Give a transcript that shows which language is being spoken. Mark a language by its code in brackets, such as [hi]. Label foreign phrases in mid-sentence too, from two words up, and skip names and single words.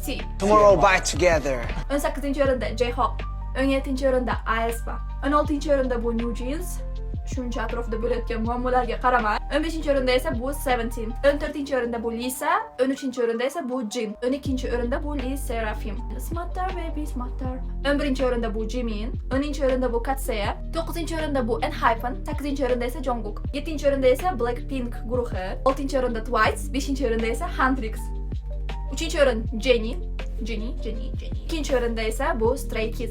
[uz] Tomorrow by together. 18-o'rinda J-Hope, 17-o'rinda aespa, 16-o'rinda bu New Jeans. Shuncha atrofda bo'layotgan muammolarga qaramay. 15-o'rinda esa bu Seventeen, 14-o'rinda bu Lisa, 13-o'rinda esa bu Jin, 12-o'rinda bu Lee Seraphim. [en] Smarter baby smarter. [uz] 11-o'rinda bu Jimin, 10-o'rinda bu Katsuya, 9-o'rinda bu ENHYPEN, 8-o'rinda esa Jungkook, 7-o'rinda esa Blackpink guruhi, 6-o'rinda Twice, 5-o'rinda esa Hendrix, 3-o'rin Jennie. 2-o'rinda esa bu Stray Kids.